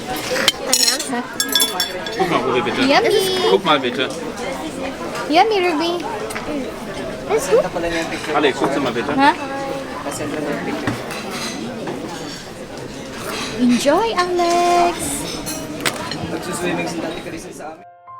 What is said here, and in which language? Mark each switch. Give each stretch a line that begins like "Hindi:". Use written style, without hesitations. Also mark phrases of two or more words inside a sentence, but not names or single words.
German: Guck mal, Ruby, bitte. yummy. Guck mal, bitte. Yummy, Ruby. Das ist gut. Alex, guck mal, bitte. Ha? Enjoy, Alex.
Filipino: Nagsuswimming si Tati Carissa sa amin.